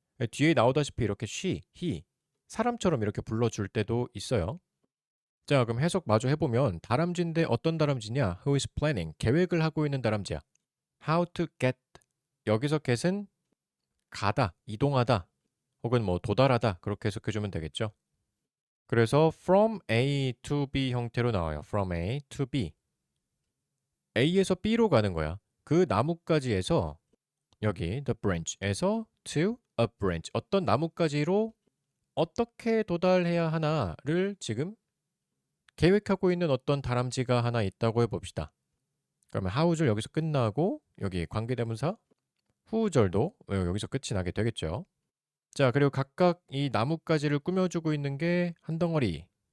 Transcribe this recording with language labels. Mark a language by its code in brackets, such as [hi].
[ko] 뒤에 나오다시피 이렇게 she, he, 사람처럼 이렇게 불러줄 때도 있어요. 자, 그럼 해석 마저 해보면 다람쥐인데 어떤 다람쥐냐? [en] Who is planning? [ko] 계획을 하고 있는 다람쥐야. [en] How to get. [ko] 여기서 get은 가다, 이동하다, 혹은 뭐 도달하다 그렇게 해석해주면 되겠죠. 그래서 [en] from A to B [ko] 형태로 나와요. [en] From A to B. [ko] A에서 B로 가는 거야. 그 나뭇가지에서 여기 [en] the branch [ko] 에서 [en] to a branch. [ko] 어떤 나뭇가지로 어떻게 도달해야 하나를 지금 계획하고 있는 어떤 다람쥐가 하나 있다고 해봅시다. 그러면 how절 여기서 끝나고 여기 관계대명사 who절도 여기서 끝이 나게 되겠죠. 자, 그리고 각각 이 나뭇가지를 꾸며주고 있는 게 한 덩어리.